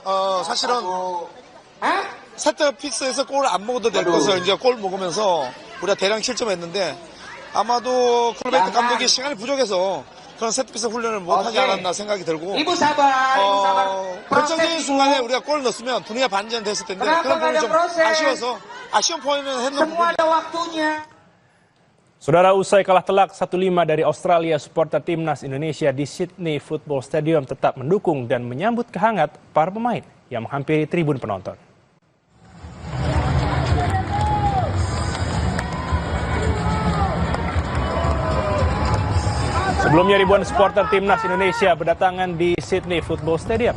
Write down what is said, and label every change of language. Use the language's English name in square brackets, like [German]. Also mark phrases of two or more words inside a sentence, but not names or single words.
[Korean] 사실은 세트피스에서 골을 안 먹어도 될 것을 이제 골 먹으면서 우리가 대량 실점했는데 아마도 콜베트 감독이 시간이 부족해서 그런 세트피스 훈련을 못하지 않았나 생각이 들고 결정적인 순간에 우리가 골을 넣었으면 분위기가 반전됐을 텐데 그런 부분이 좀 아쉬워서 아쉬운 포인트는 했는 부분이에요. [Indonesian] Saudara, usai kalah telak 1-5 dari Australia, supporter Timnas Indonesia di Sydney Football Stadium tetap mendukung dan menyambut kehangat para pemain yang menghampiri tribun penonton. Sebelumnya ribuan supporter Timnas Indonesia berdatangan di Sydney Football Stadium.